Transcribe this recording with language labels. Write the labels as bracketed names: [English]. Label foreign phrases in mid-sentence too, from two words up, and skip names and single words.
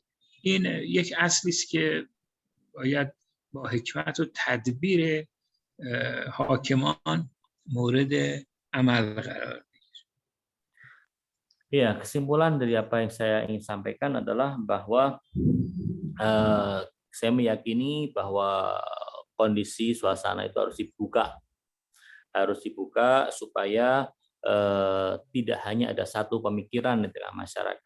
[Persian] این یک اصلی است که باید با حکمت و تدبیر حاکمان مورد عمل قرار بگیره. [Indonesian] Ya, kesimpulan dari apa yang saya ingin sampaikan adalah bahwa saya meyakini bahwa kondisi suasana itu harus dibuka supaya tidak hanya ada satu pemikiran di tengah masyarakat.